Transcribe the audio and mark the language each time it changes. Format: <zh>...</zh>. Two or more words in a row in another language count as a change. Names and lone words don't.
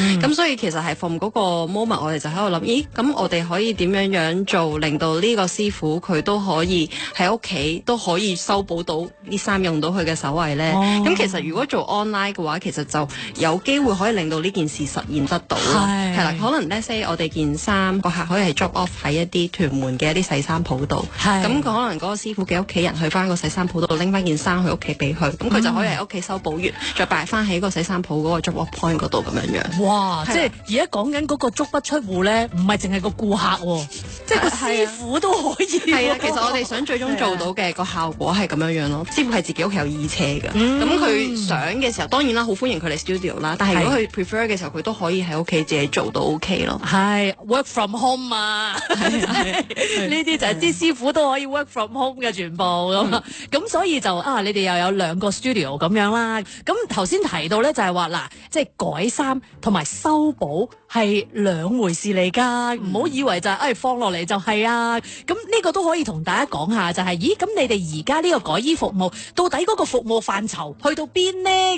<yue>咁所以其實係 from 嗰個 moment， 我哋就喺度諗，咦，咁我哋可以點樣做，令到呢個師傅佢都可以喺屋企都可以修補到啲衫，用到佢嘅手藝咧？咁其實如果做 online 嘅話，其實就有機會可以令到呢件事實現得到咯。係啦，可能</yue> <en>let's say</en> <yue>我哋件衫個客可以係</yue> <en>drop off</en> <yue>喺一啲屯門嘅一啲洗衫鋪度，咁佢可能嗰個師傅嘅屋企人去翻個洗衫鋪度拎翻件衫去屋企俾佢，咁佢就可以喺屋企修補完，再擺翻喺個洗衫鋪嗰個</yue> <en>drop off point</en> <yue>嗰度咁樣樣。哇！即係而家講緊嗰個足不出戶咧，唔係淨係個顧客喎，即係個師傅都可以。係啊，其實我哋想最終做到嘅個效果係咁樣樣咯。師傅係自己屋企有衣車㗎，咁佢想嘅時候，當然啦，好歡迎佢嚟 studio 啦。但係如果佢 prefer 嘅時候，佢都可以喺屋企自己做到 OK 咯。係</yue> <en>work from home</en> <yue>啊，呢啲就係啲師傅都可以</yue> <en>work from home</en> <yue>嘅全部咁。咁所以就你哋又有2個 studio 咁樣啦。咁頭先提到咧就係話嗱，即係改衫同埋修補係2回事嚟㗎，唔好以為就係放落嚟就係啊。咁呢個都可以同大家講下，就係咦咁你哋而家呢個改衣服務到底嗰個服務範疇去到邊呢？</yue>